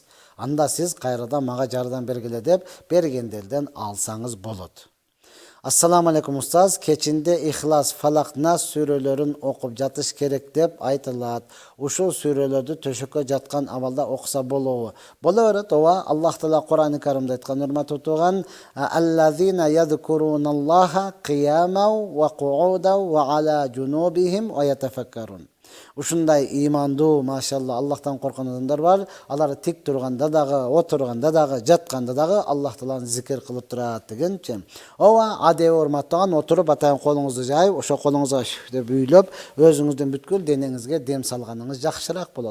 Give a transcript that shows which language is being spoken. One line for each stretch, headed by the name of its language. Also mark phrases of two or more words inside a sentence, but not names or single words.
Kyrgyz: Анда сиз кайрадан мага жардам бергиле деп бергендерден алсаңыз болот.
Arabic: السلام عليكم
Kyrgyz: устаз, кечинде Ихлас, Фалак, Нас сүрөлөрүн окуп жатыш керек деп айтылат. Ушул сүрөлөрдү төшөккө жаткан абалда окуса болобу? Боло берет, ооба. Аллах Таала Кур'ан-ы Каримде айткан, урматтуу тууган,
Arabic: «الذين يذكرون الله قياما وقعودا وعلى جنوبهم ويتفكرون».
Kyrgyz: Ушундай имандуу, машалла, Аллахтан коркон адамдар бар. Алар тик турганда дагы, отурганда дагы, жатканда дагы Аллах Тааланы зикир кылып турат дегенчи. Ооба, адеби урматтаган, отуруп атайын колуңузду жайып, ошо колуңузга деп үйлөп, өзүңүздүн бүткүл денеңизге дем салганыңыз жакшыраак болот.